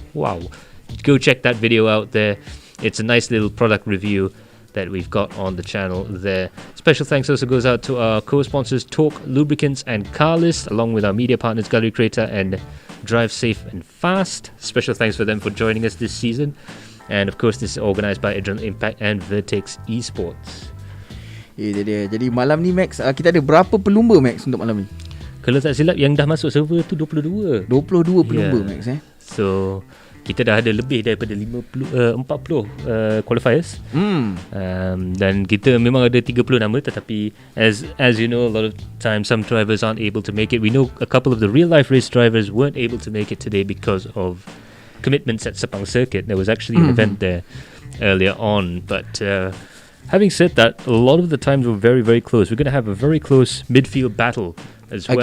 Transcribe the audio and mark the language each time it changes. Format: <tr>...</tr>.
<en>Wow, go check that video out there. It's a nice little product review that we've got on the channel there. Special thanks also goes out to our co-sponsors Torque, Lubricants and Carlist, along with our media partners Galeri Kereta and Drive Safe and Fast. Special thanks for them for joining us this season, and of course this is organised by Adrenaline Impact and Vertex Esports.</en> <ms>Jadi malam ni Max, kita ada berapa pelumba Max untuk malam ni? Kalau tak silap yang dah masuk server tu 22 pelumba Max So kita dah ada lebih daripada 40 qualifiers. Dan kita memang ada 30 nama, tetapi</ms> <en>as you know, a lot of times some drivers aren't able to make it. We know a couple of the real life race drivers weren't able to make it today because of commitments at Sepang Circuit. There was actually an event there earlier on, but having said that, a lot of the times we're very, very close. We're going to have a very close midfield battle as well.</en>